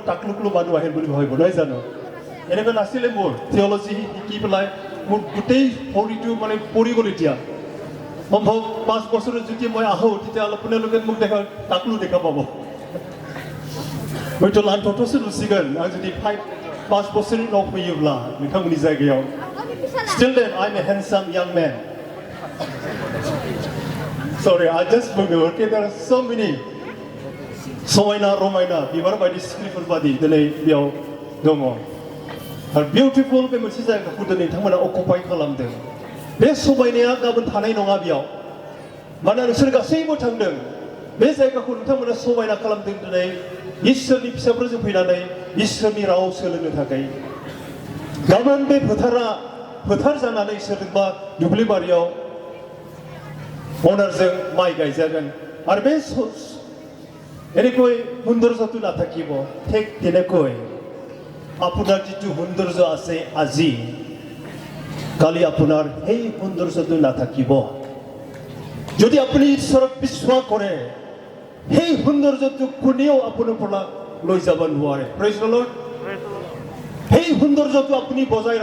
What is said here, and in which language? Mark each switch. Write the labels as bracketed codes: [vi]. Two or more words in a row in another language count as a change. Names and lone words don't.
[as] টাকলুকলো মানুহ আহিল বুলি ভাবিব নহয় জানো এনেকুৱা নাছিলে মোৰ থিয়লজি শিকি পেলাই মোৰ গোটেই শৰীৰটো মানে পৰি গ'ল এতিয়া সম্ভৱ 5 বছৰত যদি মই আহোঁ তেতিয়াহ'লে আপোনালোকে মোক টাকলু দেখা পাব হয়তো লাণ্ঠটোसो [brx] नुसिगोन आं जुदि 5 बोसोरनि उनाव फैयोब्ला नोंथांमोननि जायगायाव [en] still then I'm a handsome young man sorry I just [brx] बुंदों [en] okay there are so many [brx] समायना रमायना बिबार बायदि सिख्रिफोर बादि दिनै बेयाव दङ आरो बिउटिफुल बे मोनसे जायगाखौ दिनै नोंथांमोना अकुपाइ खालामदों बे समायनाया गाबोन थानाय नङा बेयाव मानोना नोंसोर गासैबो थांदों बे जायगाखौ नोंथांमोना समायना खालामदों दिनै इसोरनि फिसाफोरजों फैनानै इसोरनि राव सोलोंनो थाखाय गाबोन बे फोथार जानानै सोरजोंबा दुब्लिबारियाव অনাৰजों माइ गायजागोन आरो बे [as] এনেকৈ সৌন্দৰ্যটো নাথাকিব ঠিক তেনেকৈ আপোনাৰ যিটো সৌন্দৰ্য আছে আজি কালি আপোনাৰ সেই সৌন্দৰ্যটো নাথাকিব যদি আপুনি ঈশ্বৰক বিশ্বাস কৰে সেই সৌন্দৰ্যটো কোনেও আপোনাৰ পৰা লৈ যাব নোৱাৰে [en] praise the Lord [as] সেই সৌন্দৰ্যটো আপুনি বজাই